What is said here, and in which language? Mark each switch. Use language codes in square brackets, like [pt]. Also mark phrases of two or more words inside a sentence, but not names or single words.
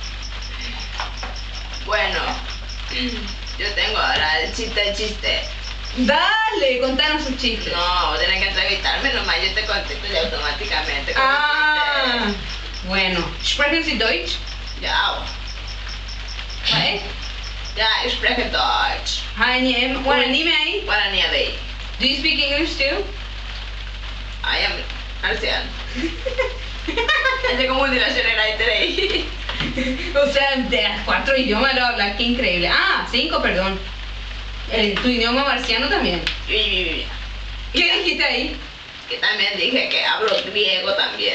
[es] Bueno, yo tengo ahora el chiste. Dale, contanos sus chistes. No, tenés que entrevistarme nomás, yo te contesto ya automáticamente con Ah, el bueno. [de] Sprechen Sie Deutsch? [es] chiste. Ya, ¿Vale? [de] ja, ich spreche Deutsch. [es] Guaraní ahí. [en] Guarani Day. Do you speak English too? I am marciano. [es] Es como multinacional [en] ahí today. [es] O sea, de las 4 idiomas lo hablas, qué increíble. Ah, 5, perdón. Tu idioma marciano también. Y ¿Qué dijiste ahí? que también dije que hablo griego también.